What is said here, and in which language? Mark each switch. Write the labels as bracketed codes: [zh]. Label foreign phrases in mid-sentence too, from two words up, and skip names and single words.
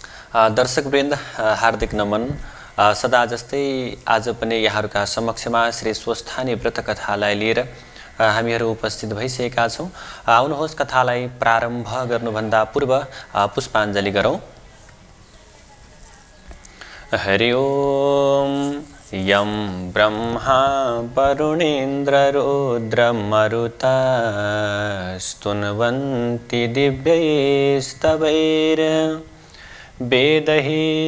[ne] दर्शकवृन्द हार्दिक नमन। सदा जस्तै आज पनि यहाँहरूका समक्षमा श्री स्वस्थानी व्रत कथालाई लिएर हामीहरू उपस्थित भइसकेका छौँ। आउनुहोस् कथालाई प्रारम्भ गर्नुभन्दा पूर्व पुष्पाञ्जली गरौँ। [sa] हरि ओम। यं ब्रह्मा वरुणेन्द्र रुद्रमरुता स्तुन्वन्ति दिव्यैस्तवैर् वेदैः